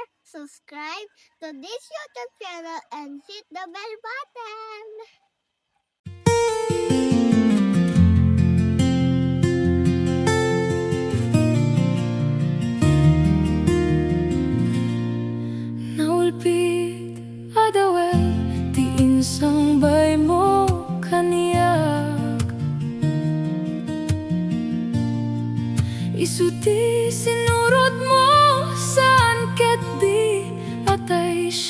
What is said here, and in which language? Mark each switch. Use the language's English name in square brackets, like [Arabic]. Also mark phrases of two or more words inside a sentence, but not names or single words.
[English] subscribe to this YouTube channel and hit the bell button. [Iloko] Naulpit adawel ti insang bay mo kaniyak isuti sinurot mo saan ket di atay